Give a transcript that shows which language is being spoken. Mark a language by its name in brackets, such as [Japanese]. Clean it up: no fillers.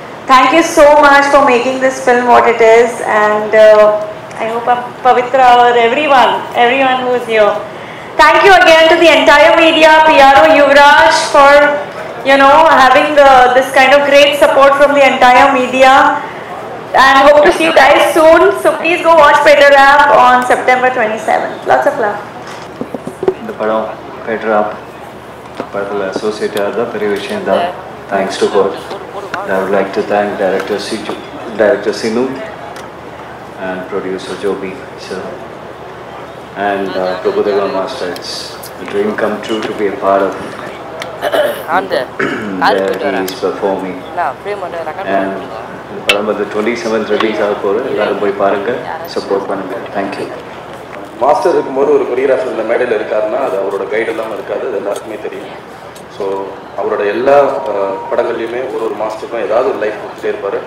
[English] Thank you so much for making this film what it is, and I hope Pavitra or everyone who is here. Thank you again to the entire media, PRO Yuvraj, for having this kind of great support from the entire media, and hope to see you guys soon. So please go watch Peter Rap on September 27th. Lots of love. [Tamil] இந்த படம் Peter Rap படத்தில் associate ஆகிறதா பெரிய விஷயம் தான். [English] Thanks to God. I would like to thank Director Sinu and producer Joby sir and Prabhudeva Master. It's a dream come true to be a part of where he is performing. And the [Tamil] படம் வந்து 27th release ஆக போகுது. எல்லாரும் போய் பாருங்க, support பண்ணுங்க. Thank you. Master இருக்கும்போது ஒரு கொரியோகிராஃபர் இந்த மேடையில் இருக்காருன்னா அது அவரோட கைடு இல்லாமல் இருக்காது, அது எல்லாருக்குமே தெரியும். ஸோ அவரோட எல்லா படங்கள்லையுமே ஒரு மாஸ்டருக்கும் ஏதாவது ஒரு லைஃப் கொடுத்துட்டே இருப்பார்.